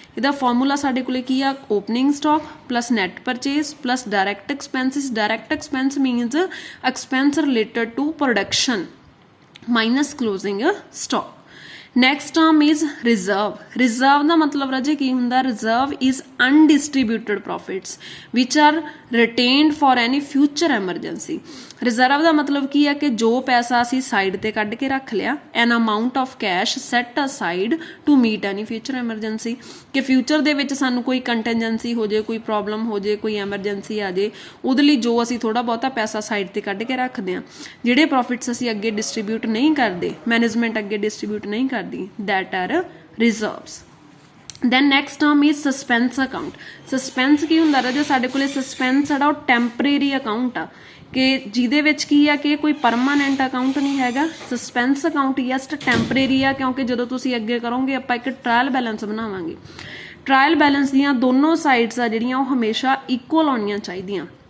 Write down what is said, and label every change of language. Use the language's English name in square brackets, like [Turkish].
[Punjabi] ਇਹਦਾ ਫਾਰਮੂਲਾ ਸਾਡੇ ਕੋਲੇ ਕੀ ਆ? Opening stock plus net purchase plus direct expenses. [English] Direct expense means expense related to production minus closing stock. Next term is reserve. Reserve [Punjabi] ਦਾ ਮਤਲਬ ਰਾਜੇ ਕੀ ਹੁੰਦਾ? [English] Reserve is undistributed profits which are retained for any future emergency. [Punjabi] Reserve ਦਾ ਮਤਲਬ ਕੀ ਹੈ ਕਿ ਜੋ ਪੈਸਾ ਅਸੀਂ side ਤੇ ਕੱਢ ਕੇ ਰੱਖ ਲਿਆ, [English] an amount of cash set aside to meet any future emergency, [Punjabi] ਕਿ ਫਿਊਚਰ ਦੇ ਵਿੱਚ ਸਾਨੂੰ ਕੋਈ ਕੰਟੀਜੈਂਸੀ ਹੋ ਜੇ, ਕੋਈ ਪ੍ਰੋਬਲਮ ਹੋ ਜੇ, ਕੋਈ ਐਮਰਜੈਂਸੀ ਆ ਜੇ, ਉਹਦੇ ਲਈ ਜੋ ਅਸੀਂ ਥੋੜਾ ਬਹੁਤਾ ਪੈਸਾ ਸਾਈਡ ਤੇ ਕੱਢ ਕੇ ਰੱਖਦੇ ਹਾਂ। ਜਿਹੜੇ ਪ੍ਰੋਫਿਟਸ ਅਸੀਂ ਅੱਗੇ ਡਿਸਟਰੀਬਿਊਟ ਨਹੀਂ ਕਰਦੇ, ਮੈਨੇਜਮੈਂਟ ਅੱਗੇ ਡਿਸਟਰੀਬਿਊਟ ਨਹੀਂ ਕਰਦੀ, [English] that are reserves. Then next term is suspense account. [Punjabi] Suspense ਕੀ ਹੁੰਦਾ ਰਾਜਾ? ਸਾਡੇ ਕੋਲੇ suspense ਜਿਹੜਾ ਉਹ ਟੈਂਪਰੇਰੀ ਅਕਾਊਂਟ ਆ, ਕਿ ਜਿਹਦੇ ਵਿੱਚ ਕੀ ਆ ਕਿ ਕੋਈ ਪਰਮਾਨੈਂਟ ਅਕਾਊਂਟ ਨਹੀਂ ਹੈਗਾ। ਸਸਪੈਂਸ ਅਕਾਊਂਟ ਜਸਟ ਟੈਂਪਰੇਰੀ ਆ, ਕਿਉਂਕਿ ਜਦੋਂ ਤੁਸੀਂ ਅੱਗੇ ਕਰੋਗੇ ਆਪਾਂ ਇੱਕ ਟ੍ਰਾਇਲ ਬੈਲੈਂਸ ਬਣਾਵਾਂਗੇ। ਟ੍ਰਾਇਲ ਬੈਲੈਂਸ ਦੀਆਂ ਦੋਨੋਂ ਸਾਈਡਸ ਆ ਜਿਹੜੀਆਂ ਉਹ ਹਮੇਸ਼ਾ ਇਕੁਅਲ ਆਉਣੀਆਂ ਚਾਹੀਦੀਆਂ।